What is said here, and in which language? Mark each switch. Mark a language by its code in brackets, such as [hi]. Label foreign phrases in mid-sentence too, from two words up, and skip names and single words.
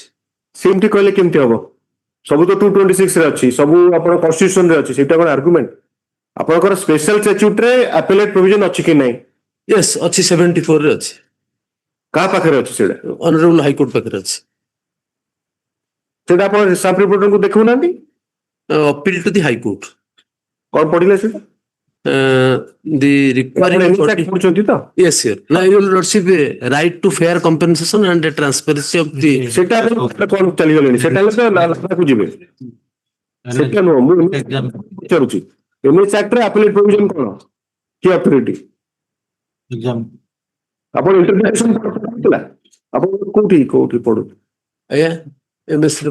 [or] ସେମିତି କହିଲେ କେମିତି ହବ ସବୁ ତ 226 ରେ ଅଛି ସବୁ ଆପଣ କନଷ୍ଟିଟ୍ୟୁସନ ରେ ଅଛି ସେଇଟା କଣ ଆର୍ଗୁମେଣ୍ଟ ଆପଣଙ୍କର [en] special statute [or] ରେ [en] appellate provision [or] ଅଛି କି ନାହିଁ yes ଅଛି 74 ରେ ଅଛି କାହା ପାଖରେ ଅଛି ସେଇଟା [en] honorable High Court [or] ପାଖରେ ଅଛି ସେଇଟା ଆପଣ ସାବ ରିପୋର୍ଟରଙ୍କୁ ଦେଖଉନାହାନ୍ତି [en] appeal to the High Court [or] କଣ ପଢିଲେ ସେଇଟା [en] the requiring [or] ପଢୁଛନ୍ତି ତ [en] yes sir now your lordship right to fair compensation and the transparency of the [or] ସେଟା କଣ ଚାଲିଗଲେଣି ସେଟା ହେଲେ ତ ଲାକୁ ଯିବେ ସେଟା ନୁହଁ ମୁଁ ପଚାରୁଛି NH ଆକ୍ଟ ରେ [en] appellate provision [or] କଣ କି ଅଥରିଟି ଆପଣ ଇଣ୍ଟରପ୍ରିଟେସନ ଥିଲା ଆପଣ କୋଉଠି ପଢୁ ଆଜ୍ଞା MS ରେ